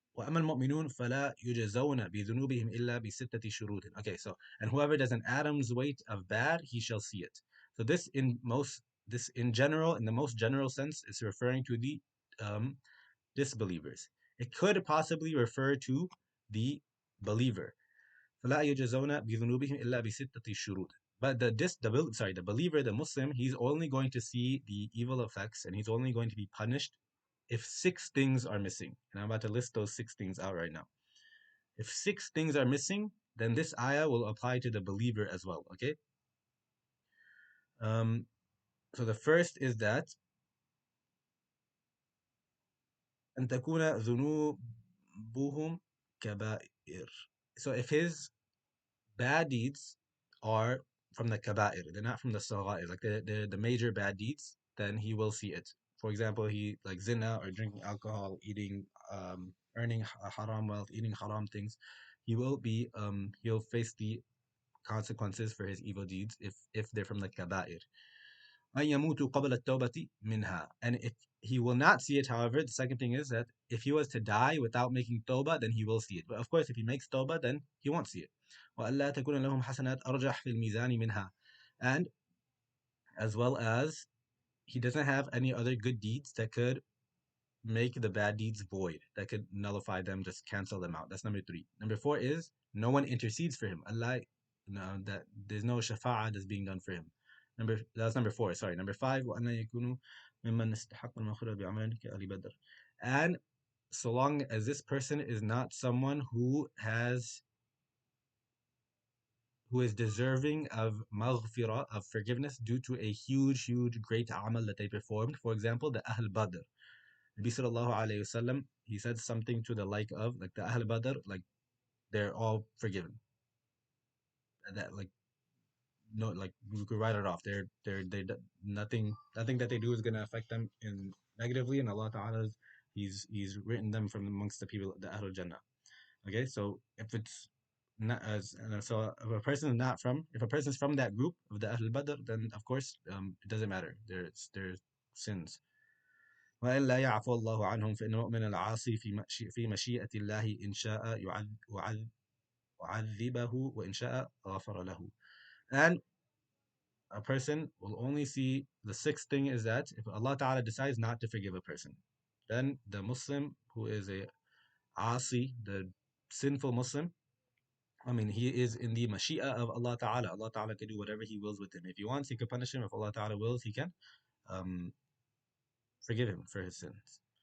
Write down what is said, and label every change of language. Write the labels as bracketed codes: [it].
[ar] وأما المؤمنون فلا يجزون بذنوبهم إلا بستة شروط. [en] Okay, so and whoever does an atom's weight of bad, he shall see it. So this in general, in the most general sense, is referring to the disbelievers. It could possibly refer to the believer. [ar] فلا يجزون بذنوبهم إلا بستة شروط. [en] But the believer, the Muslim, he's only going to see the evil effects, and he's only going to be punished if 6 things are missing. And I'm about to list those 6 things out right now. If 6 things are missing, then this ayah will apply to the believer as well. Okay. So the first is that [ar] أن تكون ذنوبهم كبائر. [en] So if his bad deeds are from the kaba'ir. They're not from the sagha'ir, like the major bad deeds. Then he will see it. For example, he like zina or drinking alcohol, eating, earning haram wealth, eating haram things. He'll face the consequences for his evil deeds if they're from the kaba'ir. [ar] أن يموت قبل التوبة منها. [en] And if he will not see it, however, the second thing is that if he was to die without making tawbah, then he will see it. But of course, if he makes tawbah, then he won't see it. [ar] وألا تكون لهم حسنات أرجح في الميزان منها. [en] And as well as he doesn't have any other good deeds that could make the bad deeds void, that could nullify them, just cancel them out. That's number three. Number four is no one intercedes for him. Allah, no, that there's no shafa'ah that's being done for him. That's number four. Sorry. Number five, [ar] وَأَنَّ يَكُونُوا مِمَّنْ اسْتَحَقَّ الْمَغْفِرَةَ بِأَعْمَالٍ كَأَهْلِ بَدْرٍ. [en] And so long as this person is not someone who is deserving of maghfirah, of forgiveness, due to a huge, huge, great amal that they performed. For example, the Ahl Badr. Nabi sallallahu alayhi wasallam, he said something to the like of, like the Ahl Badr, like they're all forgiven. That like no, like you could write it off. Nothing that they do is gonna affect them in negatively, and Allah Ta'ala he's written them from amongst the people, the Ahlul Jannah. Okay, so if it's not as so if a person is from that group of the Ahlul Badr, then of course it doesn't matter. There's sins. [ar] وإن لا يعفو الله عنهم فإن المؤمن العاصي في مشيئة الله إن شاء يعذبه وإن شاء غفر له. [en] And a person will only see the sixth thing is that if Allah Ta'ala decides not to forgive a person, then the Muslim who is a asi, the sinful Muslim, I mean, he is in the mashia of Allah Ta'ala. Allah Ta'ala can do whatever He wills with him. If He wants, He can punish him. If Allah Ta'ala wills, He can um, forgive him for his sins.